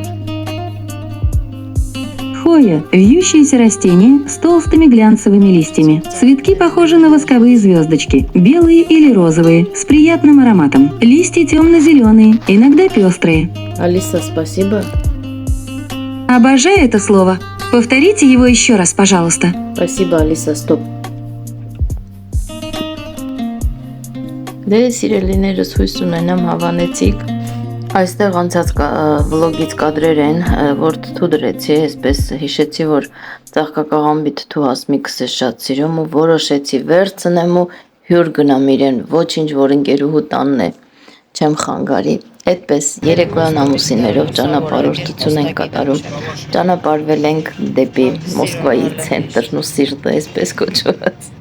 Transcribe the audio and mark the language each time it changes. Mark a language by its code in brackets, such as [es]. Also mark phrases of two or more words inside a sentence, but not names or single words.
[ru] Хоя – вьющееся растение с толстыми глянцевыми листьями. Цветки похожи на восковые звездочки, белые или розовые, с приятным ароматом. Листья темно-зеленые, иногда пестрые. Алиса, спасибо. Обожаю это слово. Повторите его еще раз, пожалуйста. Спасибо, Алиса, стоп. [hy] Դե սիրելիներս հույս ունենամ հավանեցիք։ Այստեղ անցած վլոգից կադրեր են, որ թթու դրեցի, այսպես հիշեցի, որ ծաղկակաղամբի թթու հասմիկս է շատ սիրում ու որոշեցի վերցնեմ ու հյուր գնամ իրեն, ոչինչ որ ընկերուհու տանն է, չեմ խանգարի։ Այդպես երեկոյան ամուսիններով ճանապարհորդություն ենք կատարում, ճանապարհվել ենք դեպի Մոսկվայի ցենտրն ու սիրտը, այսպես կոչված։